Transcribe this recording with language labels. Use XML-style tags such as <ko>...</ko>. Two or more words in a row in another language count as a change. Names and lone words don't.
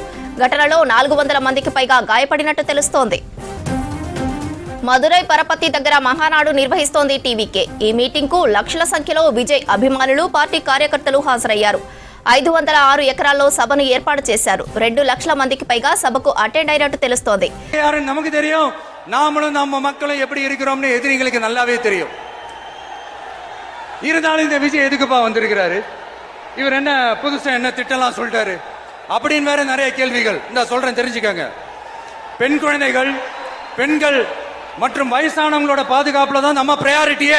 <te>ఘటనలో 400 మందికి పైగా గాయపడినట్టు తెలుస్తోంది. మదురై పరపతి దగ్గర మహానాడు నిర్వహిస్తోంది టీవీకే. ఈ మీటింగ్ కు లక్షల సంఖ్యలో విజయ్ అభిమానులు, పార్టీ కార్యకర్తలు హాజరయ్యారు. 506 ఎకరాల్లో సభను ఏర్పాటు చేశారు. 2 లక్షల మందికి పైగా సభకు అటెండ్ అయినట్టు తెలుస్తోంది.</te> <ta>நமக்கு தெரியும், நாமளும் நம்ம மக்களும் எப்படி இருக்கிறோம்னு எதிரிகளுக்கு நல்லாவே தெரியும். இருந்தாலும் இந்த விஜய் எதுக்குப்பா வந்திருக்கிறாரு, இவர் என்ன புதுசா என்ன திட்டம்லாம் சொல்லிட்டாரு அப்படின்னு வேற நிறைய கேள்விகள். இந்த சொல்றேன், தெரிஞ்சுக்கங்க. பெண் குழந்தைகள், பெண்கள் மற்றும் வயசானவங்களோட பாதுகாப்புல தான் நம்ம பிரையாரிட்டியே.</ta>